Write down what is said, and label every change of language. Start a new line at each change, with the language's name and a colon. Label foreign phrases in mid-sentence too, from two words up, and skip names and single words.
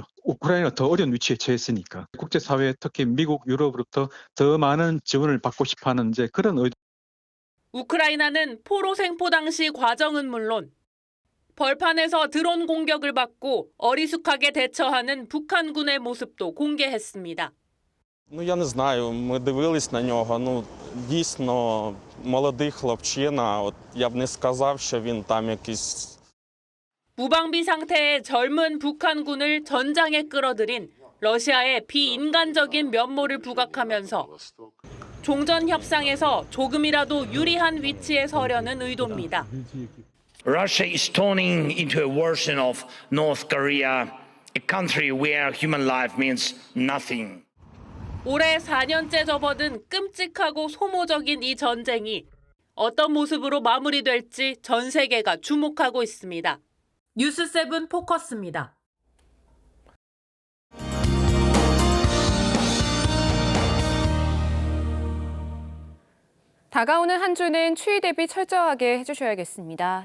Korean: 우크라이나가 더 어려운 위치에 처했으니까 국제사회, 특히 미국, 유럽으로부터 더 많은 지원을 받고 싶어하는 이제 그런 의도. 우크라이나는 포로 생포 당시 과정은 물론 벌판에서 드론 공격을 받고 어리숙하게 대처하는 북한군의 모습도 공개했습니다.
Ukrainian: Я не знаю, ми дивились на нього, дійсно молодий хлопчина, я б не сказав, що він там якийсь.
Korean: 무방비 상태의 젊은 북한군을 전장에 끌어들인 러시아의 비인간적인 면모를 부각하면서 종전 협상에서 조금이라도 유리한 위치에 서려는 의도입니다.
English: Russia is turning into a version of North Korea, a country where human life means nothing.
Korean: 올해 4년째 접어든 끔찍하고 소모적인 이 전쟁이 어떤 모습으로 마무리될지 전 세계가 주목하고 있습니다. 뉴스7 포커스입니다. 다가오는 한 주는 추위 대비 철저하게 해주셔야겠습니다.